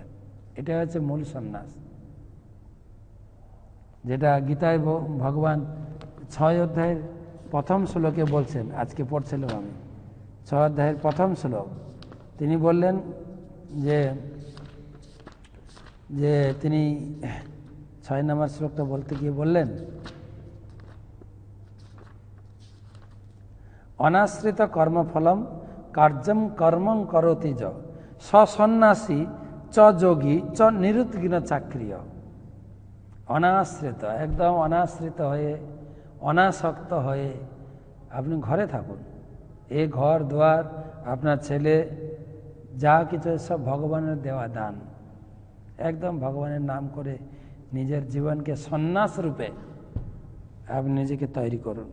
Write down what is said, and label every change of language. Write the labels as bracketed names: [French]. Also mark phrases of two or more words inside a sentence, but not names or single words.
[Bangla] এটা হচ্ছে মূল সন্ন্যাস, যেটা গীতায় ভগবান 6 অধ্যায়ের প্রথম শ্লোকে বলছেন। আজকে পড়ছিলাম আমি 6 অধ্যায়ের প্রথম শ্লোক। তিনি বললেন যে তিনি 6 নম্বর শ্লোকটা বলতে গিয়ে বললেন, [Sanskrit] অনাশ্রিত কর্মফলম কার্যম কর্মং করতি য সন্ন্যাসী চ যোগী চ নিরুদ্বিগ্ন চাকরিয়। অনাশ্রিত, একদম অনাশ্রিত হয়ে, অনাসক্ত হয়ে আপনি ঘরে থাকুন। এই ঘর দুয়ার, আপনার ছেলে, যা কিছু সব ভগবানের দেওয়া দান। একদম ভগবানের নাম করে নিজের জীবনকে সন্ন্যাস রূপে আপনি নিজেকে তৈরি করুন।